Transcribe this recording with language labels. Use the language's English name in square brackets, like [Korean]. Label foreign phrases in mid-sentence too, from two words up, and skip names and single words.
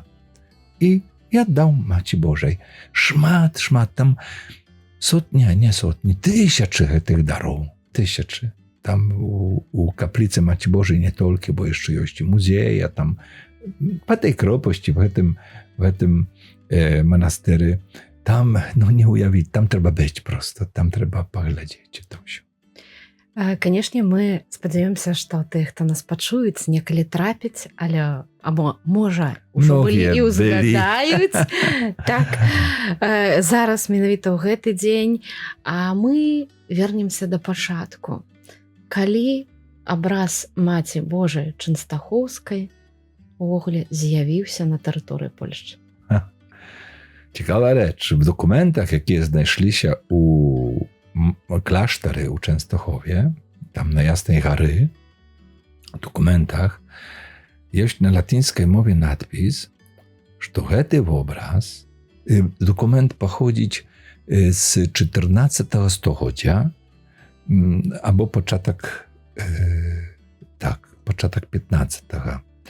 [Polish] I ja dał Maci Bożej szmat, tam nie sotni, tysiące tych darów, tysiące. tam u kaplicy Maci Bożej nie tylko, bo jeszcze jest muzej, tam po tej kropości, w tym monastery, tam no nie ujawić, [Belarusian] там треба [Polish] być prosto, tam trzeba poglądać to все. [Belarusian] Канешне, мы спадзяёмся, што тых, хто нас пачуюць, некалі трапіць, але або можа ўжо былі і ўзгадаюць. Так, зараз менавіта ў гэты дзень, а мы вернемся да пачатку. Калі абраз Маці Божай Чэнстахоўскай увогуле з'явіўся на тэрыторыі Польшчы? [Polish] Ciekawa rzecz, w dokumentach, jakie znaleźli się u klasztory u Częstochowie, tam na Jasnej Gary, w dokumentach jest na latyńskiej mowie nadpis, że ten obraz, dokument pochodzić z XIV stulecia, albo początek XV.